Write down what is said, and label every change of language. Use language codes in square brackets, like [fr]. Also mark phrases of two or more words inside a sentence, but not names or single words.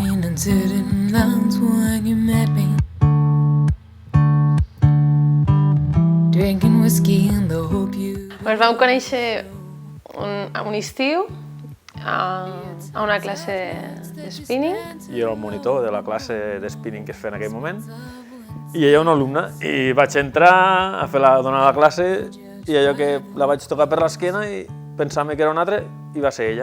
[en] didn't love when you met me. Drinking whiskey in the hope you... [ca] Ens vam conèixer un estiu a una classe de spinning. Jo era el monitor de la classe de spinning que es feia en aquell moment i ella una alumna, i vaig entrar a donar la classe i allò que la vaig tocar per l'esquena i pensava que era una altra i va ser ella.